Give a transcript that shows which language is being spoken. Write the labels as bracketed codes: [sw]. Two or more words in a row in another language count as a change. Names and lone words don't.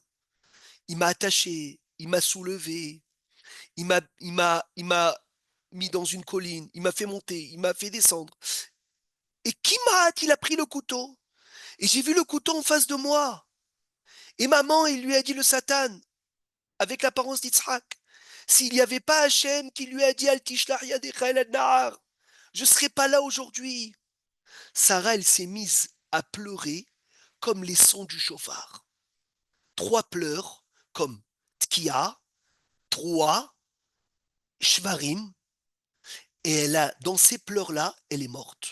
[fr] Il m'a attaché, il m'a soulevé, il m'a mis dans une colline, il m'a fait monter, il m'a fait descendre. Et qui il a pris le couteau? Et j'ai vu le couteau en face de moi. Et maman, il lui a dit le Satan, avec l'apparence d'Yitzhak, s'il n'y avait pas Hachem qui lui a dit [he] אל תשלח ידך אל נהר, [fr] je ne serais pas là aujourd'hui. Sarah, elle s'est mise à pleurer comme les sons du chauffard. 3 pleurs comme Tkia, 3, Shvarim, et dans ces pleurs-là, elle est morte.